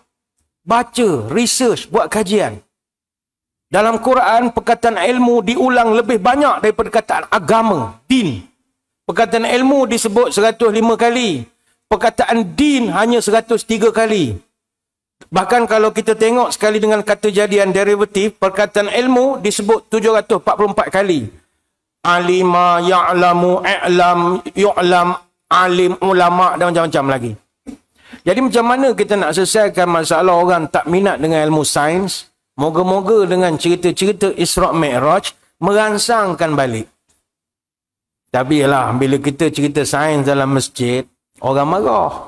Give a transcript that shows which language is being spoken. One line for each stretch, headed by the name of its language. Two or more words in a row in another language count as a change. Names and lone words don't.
Malay: Baca, research, buat kajian. Dalam Quran, perkataan ilmu diulang lebih banyak daripada perkataan agama, din. Perkataan ilmu disebut 105 kali. Perkataan din hanya 103 kali. Bahkan kalau kita tengok sekali dengan kata jadian derivatif, perkataan ilmu disebut 744 kali.
Arabic: علم، يعلم، إعلام، يعلم، عالم,
Malay: ulama' dan macam-macam lagi. Jadi macam mana kita nak selesaikan masalah orang tak minat dengan ilmu sains? Moga-moga dengan cerita-cerita Isra' Mi'raj merangsangkan balik. Tapi yalah, bila kita cerita sains dalam masjid, orang marah.